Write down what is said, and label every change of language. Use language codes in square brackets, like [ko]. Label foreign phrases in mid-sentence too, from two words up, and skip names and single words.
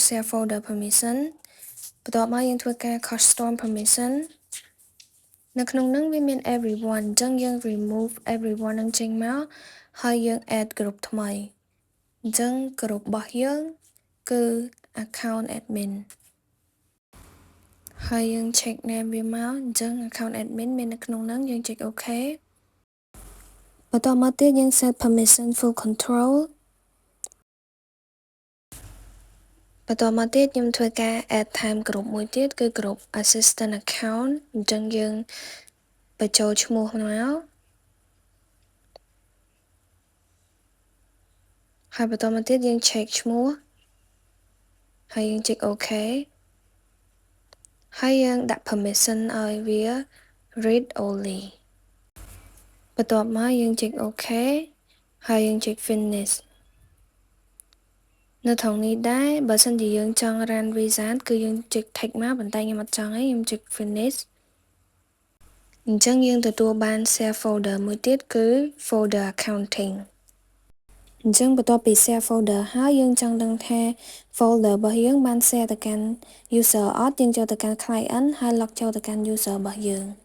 [en] share folder permission [km] បន្ទាប់មកយើងធ្វើការ [en] custom permission [km] នៅក្នុងហ្នឹងវាមាន everyone អញ្ចឹងយើង [en] remove everyone [km] ហ្នឹងចេញមកហើយយើង [en] add group [km] ថ្មីអញ្ចឹង group របស់យើងគឺ [en] account admin [km] ហើយយើង [en] check name [km] វាមកអញ្ចឹង [en] account admin [km] មាននៅក្នុងហ្នឹងយើង [en] check OK [km] បន្តមកទៀតយើង [en] set permission full control [km] បន្តមកទៀតខ្ញុំធ្វើការ [en] add time group [km] មួយទៀតគឺ [en] group assistant account [km] អញ្ចឹងយើងបញ្ចូលឈ្មោះមកហើយបន្តមកទៀតយើង check ឈ្មោះហើយយើង [en] check OK [km] ហើយយើងដាក់ permission ឲ្យវា [en] read only [km] បន្ទាប់មកយើង [en] check OK [km] ហើយយើង [en] check finish [km] នៅត្រង់នេះដែរបើសិនជាយើងចង់ [en] run wizard [km] គឺយើង [en] check tick [km] មកប៉ុន្តែខ្ញុំអត់ចង់ទេខ្ញុំ [en] check finish [km] អញ្ចឹងយើងទទួលបាន [en] share folder [km] មួយទៀតគឺ [en] folder accounting [km] អញ្ចឹងបន្ទាប់ពី [en] share folder [km] ហើយយើងចង់ដឹងថា folder របស់យើងបាន share ទៅកាន់ user អត់យើងចូលទៅកាន់ client ហើយ log ចូលទៅកាន់ user របស់យើង